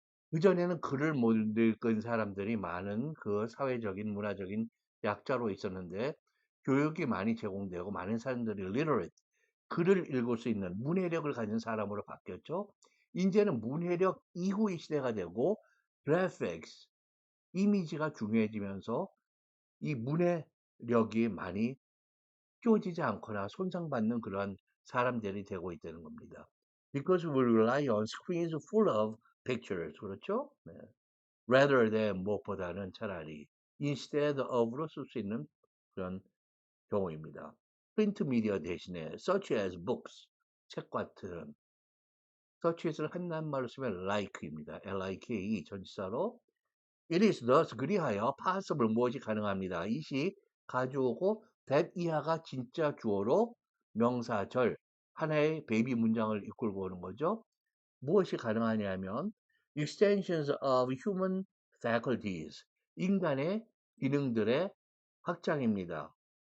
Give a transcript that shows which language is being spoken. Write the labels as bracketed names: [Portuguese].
[Korean] 그전에는 글을 못 읽은 사람들이 많은 그 사회적인 문화적인 약자로 있었는데 교육이 많이 제공되고 많은 사람들이 literate, 글을 읽을 수 있는 문해력을 가진 사람으로 바뀌었죠. 이제는 문해력 이후의 시대가 되고 graphics, 이미지가 중요해지면서 이 문해력이 많이 끼워지지 않거나 손상받는 그러한 사람들이 되고 있다는 겁니다. [English] Because we rely on screens full of pictures. [Korean] 그렇죠? 네. [English] Rather than [Korean] 무엇보다는 차라리 [English] instead of [Korean] 로 쓸 수 있는 그런 경우입니다. 프린트 미디어 대신에 [English] such as books, [Korean] 책 같은 such as를 한낱말로 쓰면 like입니다. [English] like [Korean] 전치사로 [English] It is thus [Korean] 그리하여 [English] possible [Korean] 무엇이 가능합니다. 이시 가져오고 that 이하가 진짜 주어로 명사절 하나의 베이비 문장을 이끌고 오는 거죠. 무엇이 가능하냐면 [English] extensions of human faculties, [Korean] 인간의 기능들의 확장입니다.